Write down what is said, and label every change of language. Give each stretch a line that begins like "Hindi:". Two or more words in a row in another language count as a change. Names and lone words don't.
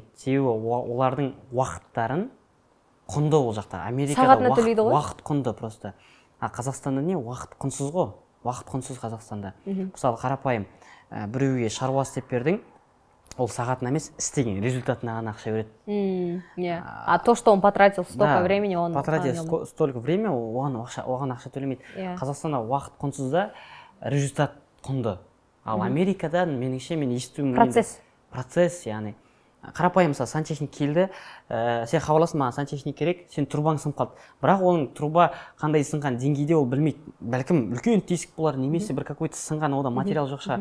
Kazakh: Себебі олардың уақыттарын құнды ол жақта. Америкада уақыт құнды просто. Қазақстанда не? Уақыт құнсыз ғой. Уақыт құнсыз Қазақстанда. Мысалы қарапайым біреуге шаруа істеп бердің, ол сағатына емес, істеген результатына ғана ақша береді.
Russian: А то, что он потратил столько времени, он потратил столько времени,
Kazakh: оған ақша төлемейді. Қазақстанда уақыт құнсыз да, результат құнды. Ал Америкада меніңше мен естуім процесс, яғни қарапайым мысалы сантехник келді, сен хабарласың, маған сантехник керек, сен трубаң сынып қалды. Бірақ оның труба қандай сынған деңгейде ол білмейді. Бәлкім үлкен тесік болар, немесе бір какой-то сынған, ода материал жоқ шығар.